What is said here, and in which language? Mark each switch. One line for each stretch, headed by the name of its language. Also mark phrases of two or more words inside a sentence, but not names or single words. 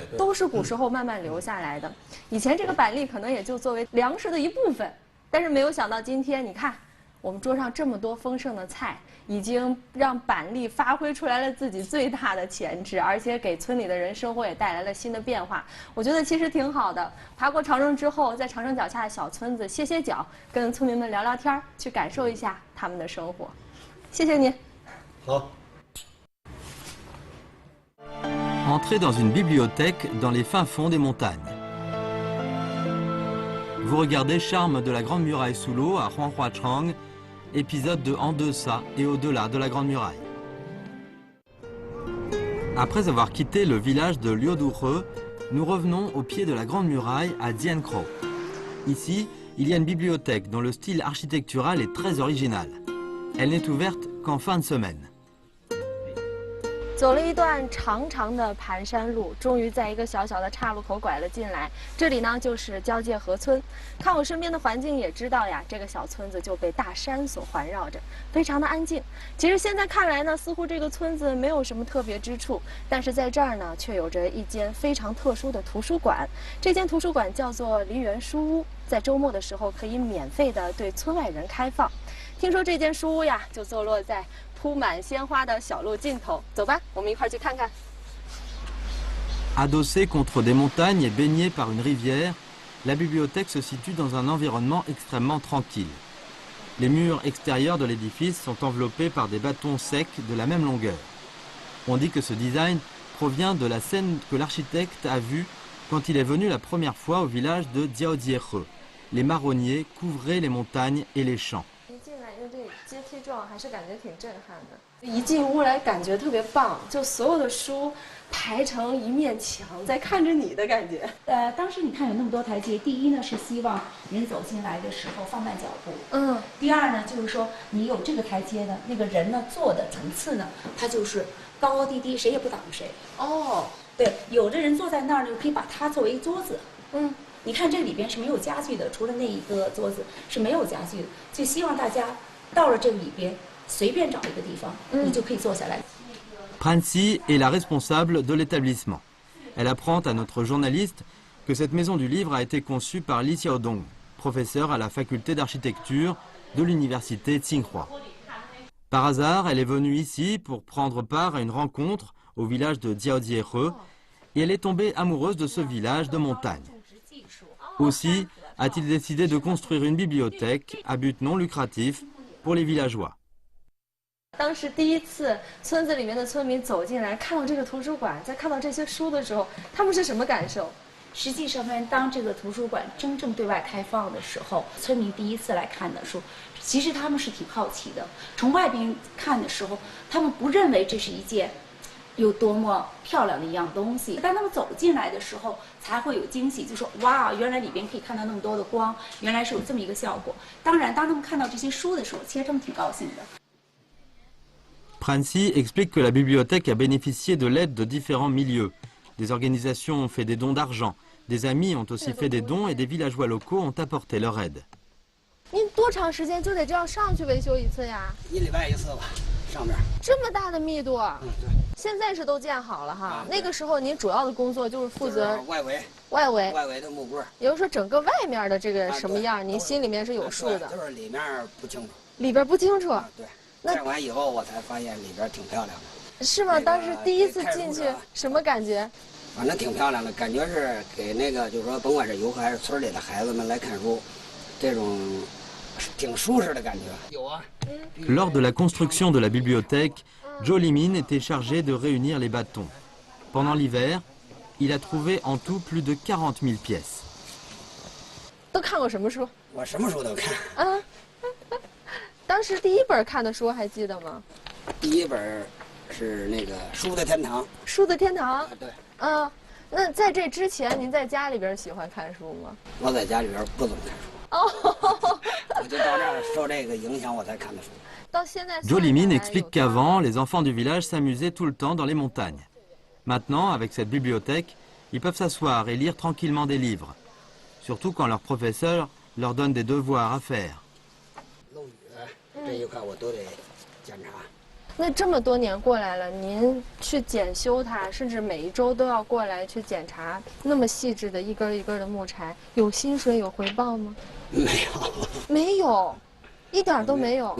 Chinese: 都是古时候慢慢留下来的。以前这个板栗可能也就作为粮食的一部分，但是没有想到今天你看，我们桌上这么多丰盛的菜，已经让板栗发挥出来了自己最大的潜质，而且给村里的人生活也带来了新的变化。我觉得其实挺好的。爬过长城之后，在长城脚下的小村子歇歇脚，跟村民们聊聊天，去感受一下他们的生活。谢谢你。好。
French: Entrez dans une bibliothèque dans les fins fonds des montagnes. Vous regardez Charme de la Grande Muraille sous l'eau à Huanghuachang, épisode de En deçà et au-delà de la Grande Muraille. Après avoir quitté le village de Liuduhe, nous revenons au pied de la Grande Muraille à Diankro. Ici, il y a une bibliothèque dont le style architectural est très original. Elle n'est ouverte qu'en fin de semaine.
Chinese: 走了一段长长的盘山路，终于在一个小小的岔路口拐了进来。这里呢，就是交界河村。看我身边的环境也知道呀，这个小村子就被大山所环绕着，非常的安静。其实现在看来呢，似乎这个村子没有什么特别之处，但是在这儿呢，却有着一间非常特殊的图书馆。这间图书馆叫做梨园书屋，在周末的时候可以免费的对村外人开放。听说这间书屋呀，就坐落在铺满鲜花的小路尽头，走吧，我们一块儿去看看。
French: Adossée contre des montagnes et baignée par une rivière, la bibliothèque se situe dans un environnement extrêmement tranquille. Les murs extérieurs de l'édifice sont enveloppés par des bâtons secs de la même longueur. On dit que ce design provient de la scène que l'architecte a vue quand il est venu la première fois au village de Diaodziehe. Les marronniers couvraient les montagnes et les champs.
Chinese: 阶梯状还是感觉挺震撼的。一进屋来感觉特别棒，就所有的书排成一面墙，在看着你的感觉。当时你看有那么多台阶，第一呢是希望人走进来的时候放慢脚步，第二呢就是说你有这个台阶呢，那个人呢坐的层次呢，他就是高高低低，谁也不挡谁。对，有的人坐在那儿呢，可以把它作为一个桌子。你看这里边是没有家具的，除了那一个桌子是没有家具的，就希望大家到了这里边随便找一个地方，你就可以坐下来。
French: Prancy est la responsable de l'établissement. Elle apprend à notre journaliste que cette maison du livre a été conçue par Li Xiaodong, professeur à la faculté d'architecture de l'université Tsinghua. Par hasard, elle est venue ici pour prendre part à une rencontre au village de Jiaojiere et elle est tombée amoureuse de ce village de montagne. Aussi a-t-il décidé de construire une bibliothèque à but non lucratif pour les villageois.
Chinese: 当时第一次村子里面的村民走进来，看到这个图书馆，在看到这些书的时候，他们是什么感受？实际上呢，当这个图书馆真正对外开放的时候，村民第一次来看的书，其实他们是挺好奇的。从外边看的时候，他们不认为这是一件有多么漂亮的一样东西。当他们走进来的时候，才会有惊喜，就说哇，原来里边可以看到那么多的光，原来是有这么一个效果。当然，当他们看到这些书的时候，其实他们挺高兴的。
French: Prancy explique que la bibliothèque a bénéficié de l'aide de différents milieux. Des organisations ont fait des dons d'argent, des amis ont aussi fait des dons et des villageois locaux ont apporté leur aide.
Chinese: 您多长时间就得这样上去维修一次呀？1礼拜1次吧，上面。这么大的密度？对。现在是都建好了哈。那个时候您主要的工作就是负责外围的木棍。也就是说，整个外面的这个什么样，您心里面是有数的。就是里面不清楚。里边不清楚。对。建完以后我才发现里边挺漂亮的。是吗？当时第一次进去什么感觉？反正挺漂亮的，感觉是给那个就是说，甭管是游客还是村里的孩子们来看书，这种挺舒适的感觉。有啊。
French: Lors de la construction de la bibliothèque, Zhou Limin était chargé de réunir les bâtons. Pendant l'hiver, il a trouvé en tout plus de 40 000 pièces.
Chinese: 都看过什么书？我什么书都看。啊。当时第一本看的书还记得吗？第一本是那个《书的天堂》。书的天堂。对。啊，那在这之前，您在家里边喜欢看书吗？我在家里边不怎么看书。哦。我就到这儿受这个影响，我才看的书。到现在。
French: Zhou Limin explique qu'avant, les enfants du village s'amusaient tout le temps dans les montagnes. Maintenant, avec cette bibliothèque, ils peuvent s'asseoir et lire tranquillement des livres, surtout quand leur professeur leur donne des devoirs à faire.
Chinese: 这一块我都得检查。那这么多年过来了，您去检修它，甚至每一周都要过来去检查，那么细致的一根一根的木柴，有薪水有回报吗？没有，没有，一点都没有。